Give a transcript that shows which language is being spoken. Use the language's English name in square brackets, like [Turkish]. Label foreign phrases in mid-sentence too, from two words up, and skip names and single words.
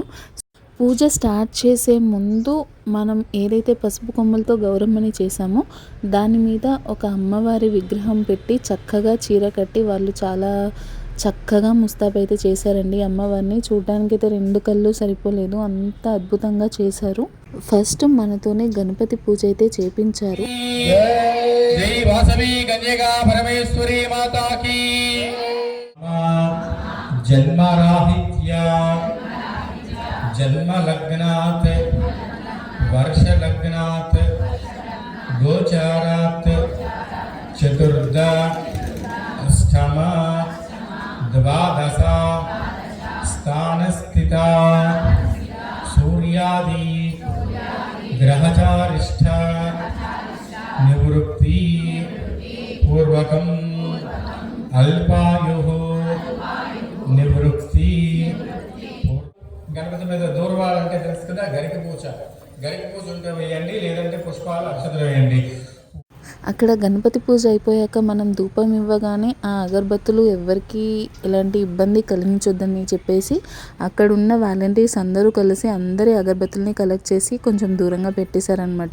[Telugu] పూజ స్టార్ట్ చేసే ముందు మనం ఏదైతే పసుపు కొమ్మలతో గౌరమ్మని చేసామో దాని మీద ఒక అమ్మవారి విగ్రహం పెట్టి చక్కగా చీర కట్టి వాళ్ళు చాలా చక్కగా ముస్తాబైతే చేశారండి. అమ్మవారిని చూడడానికి అయితే రెండు కళ్ళు సరిపోలేదు, అంత అద్భుతంగా చేశారు. ఫస్ట్ మనతోనే గణపతి పూజ అయితే చేపించారు. [Sanskrit] जन्मलग्नात् वर्षलग्नात् गोचारात् चतुर्थ अष्टम द्वादश स्थानस्थिता सूर्यादि ग्रहचारिष्ठ निवृत्ति पूर्वकम् अल्पायुः निवृत्ति. [Telugu] గణపతి మీద దూర్వాలంటే తెలుసు కదా, గరిక పూజ ఉంటే వేయండి, లేదంటే పుష్పాలు అక్షతలు వేయండి. అక్కడ గణపతి పూజ అయిపోయాక మనం ధూపం ఇవ్వగానే ఆ అగరబత్తులు ఎవరికి ఎలాంటి ఇబ్బంది కలిగించొద్దని చెప్పేసి అక్కడున్న వాలంటీర్స్ అందరూ కలిసి అందరి అగరబత్తుల్ని కలెక్ట్ చేసి కొంచెం దూరంగా పెట్టేశారనమాట.